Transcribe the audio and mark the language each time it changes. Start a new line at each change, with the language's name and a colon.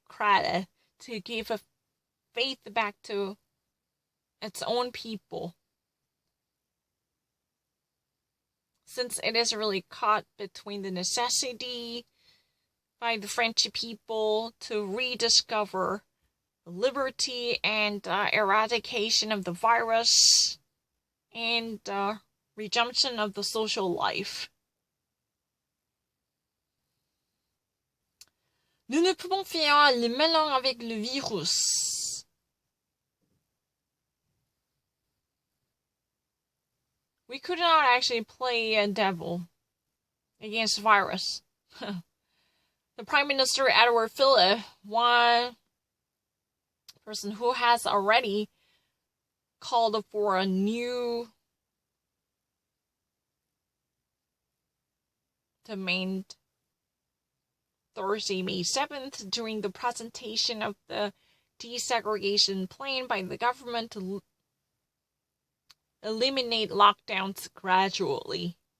English: credit to give a faith back to its own people, since it is really caught between the necessity by the French people to rediscover liberty and eradication of the virus and resumption of the social life.
French: Nous ne pouvons faire le malin avec le virus.
English: We could not actually play a devil against the virus. The Prime Minister, Edouard Philippe, one person who has already called for a new demand Thursday, May 7th, during the presentation of the desegregation plan by the government to eliminate lockdowns gradually.